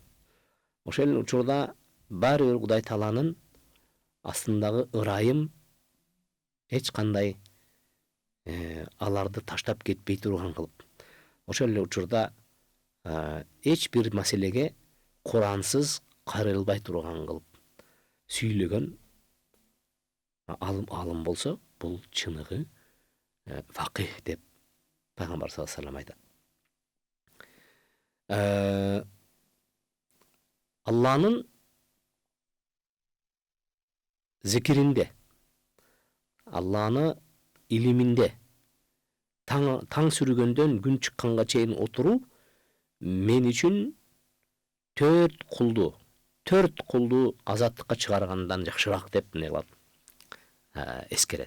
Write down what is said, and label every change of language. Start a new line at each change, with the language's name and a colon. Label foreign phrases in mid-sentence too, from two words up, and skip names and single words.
Kyrgyz: Ошол учурда баары бир Кудай Тааланын астындагы ырайым эч кандай аларды таштап кетпей турган кылып. Ошол эле учурда эч бир маселеге Курансыз каралбай турган кылып сүйлөгөн алым болсо, бул чыныгы факih деп Пайгамбар
Arabic: صلى الله عليه وسلم
Kyrgyz: айтат. Алланын зикиринде, Алланы илиминде таң сүргөндөн күн чыкканга чейин отуруу мен үчүн төрт кулду азаттыкка чыгаргандан жакшыраак деп эмне кылат, эскерет.